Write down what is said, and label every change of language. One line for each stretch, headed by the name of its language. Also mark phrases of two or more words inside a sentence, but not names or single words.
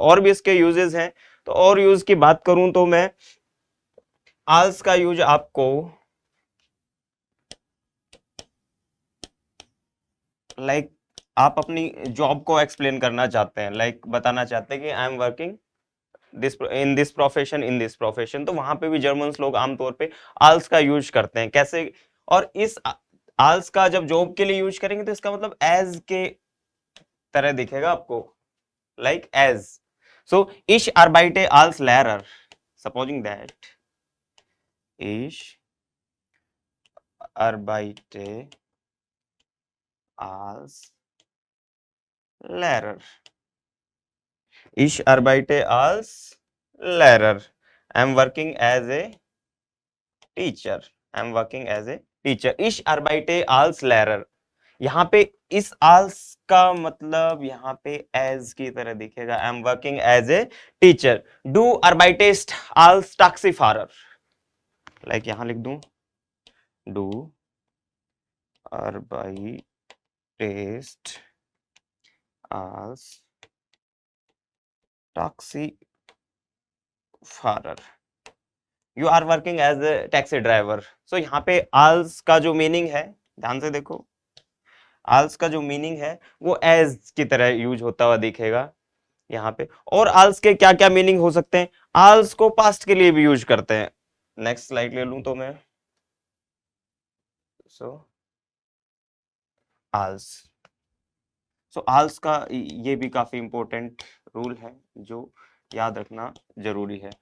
Hindi: और भी इसके यूजेस हैं, तो और यूज की बात करूं तो मैं आल्स का यूज आपको लाइक आप अपनी जॉब को एक्सप्लेन करना चाहते हैं, लाइक बताना चाहते हैं कि
English: I am working this in this profession,
Hindi: तो वहां पे भी जर्मन लोग आमतौर पे आल्स का यूज करते हैं। कैसे? और इस आल्स का जब जॉब के लिए यूज करेंगे तो इसका मतलब एज के तरह दिखेगा आपको,
English: like as.
German: सो ich arbeite als Lehrer,
English: supposing that
German: ich arbeite als Lehrer, ich arbeite als Lehrer,
English: I am working as a टीचर, I am working as a teacher.
German: ich arbeite als Lehrer,
Hindi: यहाँ पे इस आल्स का मतलब यहाँ पे एज की तरह दिखेगा,
English: I am working as a teacher.
German: du arbeitest als Taxifahrer,
Hindi: लाइक यहां लिख दूं
German: du arbeitest als Taxifahrer,
English: you are working as a taxi driver.
Hindi: सो यहाँ पे आल्स का जो मीनिंग है, ध्यान से देखो, आल्स का जो मीनिंग है वो एज की तरह यूज होता हुआ दिखेगा यहाँ पे। और आल्स के क्या क्या मीनिंग हो सकते हैं? आल्स को पास्ट के लिए भी यूज करते हैं।
English: next slide
Hindi: ले लूं तो मैं, सो आल्स, सो आल्स का ये भी काफी
English: important rule
Hindi: है जो याद रखना जरूरी है।